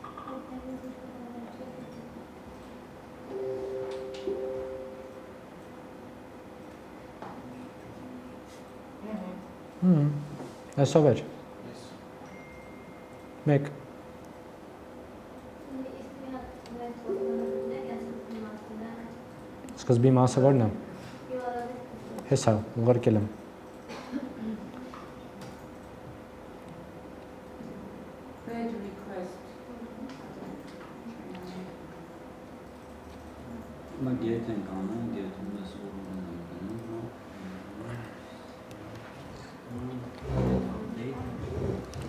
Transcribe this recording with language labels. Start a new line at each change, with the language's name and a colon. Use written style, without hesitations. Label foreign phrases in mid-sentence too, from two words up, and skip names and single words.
Armenian: Այսով էր։ Մեկ։ Սկզբի մասը որն է։ Հեսա, ուղարկել եմ։
English: Page request.
Armenian: Mà get ենք անում, get-ում ես որն ենք անում, հա։